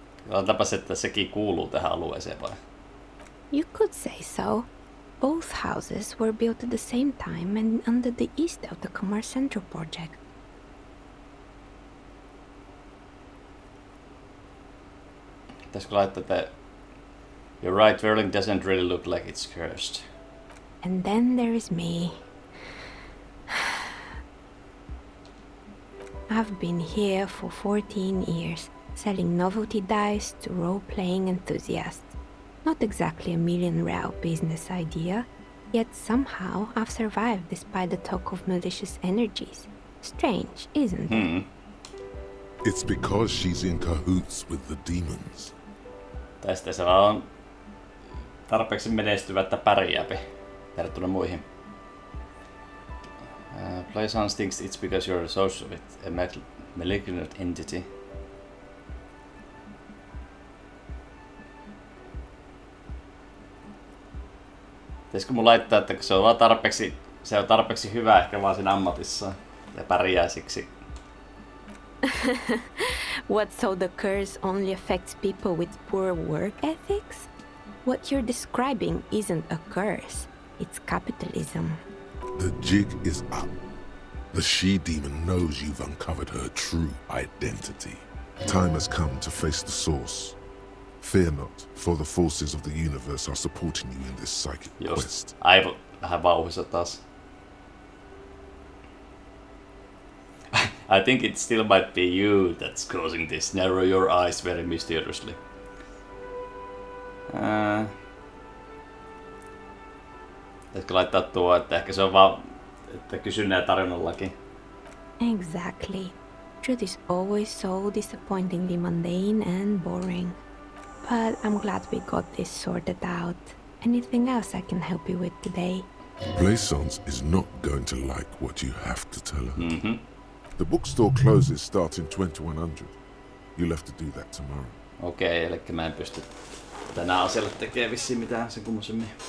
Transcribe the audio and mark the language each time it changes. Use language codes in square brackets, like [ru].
[fi] Otetaanpas, että sekin kuuluu tähän alueeseen vai? [en] You could say so. Both houses were built at the same time and under the east of the Commerce Central project. [fi] Pitäisikö laittaa, että [en] you're right, Whirling doesn't really look like it's cursed. And then there is me. I've been here for 14 years, selling novelty dice to role-playing enthusiasts. Not exactly a million-real business idea, yet somehow I've survived despite the talk of malicious energies. Strange, isn't it? It's because she's in cahoots with the demons. [fi] Tästä se vaan on tarpeeksi menestyvä, että pärjääpi verrattuna muihin. [en] Plaisance thinks it's because you're a source of it, a malignant entity. [fi] Pitäisikö mun laittaa, että se on vaan tarpeeksi hyvä ehkä vaan siinä ammatissaan ja pärjää siksi. [en] What, so the curse only affects people with poor work ethics? What you're describing isn't a curse, it's capitalism. The jig is up. The she-demon knows you've uncovered her true identity. Time has come to face the source. Fear not, for the forces of the universe are supporting you in this psychic quest. [fi] Aivan vähän vauhissa taas. [en] I think it still might be you that's causing this. Narrow your eyes very mysteriously. [fi] Pitäisikö laittaa tuo, että ehkä se on vaan että kysynnän ja tarjonnallakin. [en] Exactly. Truth is always so disappointingly mundane and boring. But I'm glad we got this sorted out. Anything else I can help you with today? Plaisance is not going to like what you have to tell her. The bookstore closes starting 2100. You'll have to do that tomorrow. [fi] Okei, eli mä en pysty tänään asialle tekemään vissiin mitään sen kummosemmin.